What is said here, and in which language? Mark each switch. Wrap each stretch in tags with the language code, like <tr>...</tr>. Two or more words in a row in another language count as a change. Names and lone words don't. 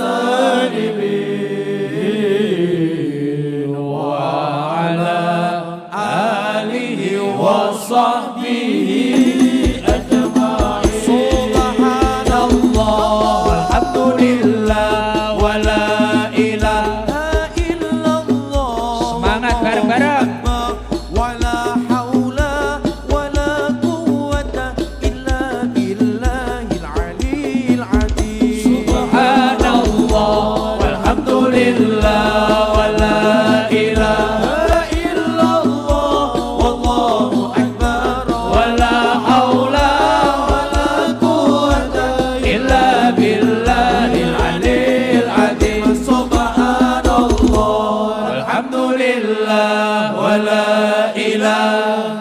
<ar>سالمين وعلى آله وصحبه أجمعين سبحان الله والحمد لله ولا إله إلا الله</ar> <jv>Semangat bareng-bareng.</jv> <ar>ولا حول ولا قوة إلا بالله العلي العظيم سبحان الله والحمد لله ولا إله إلا الله والله أكبر ولا حول ولا قوة إلا بالله العلي العظيم سبحان الله والحمد لله ولا إله</ar>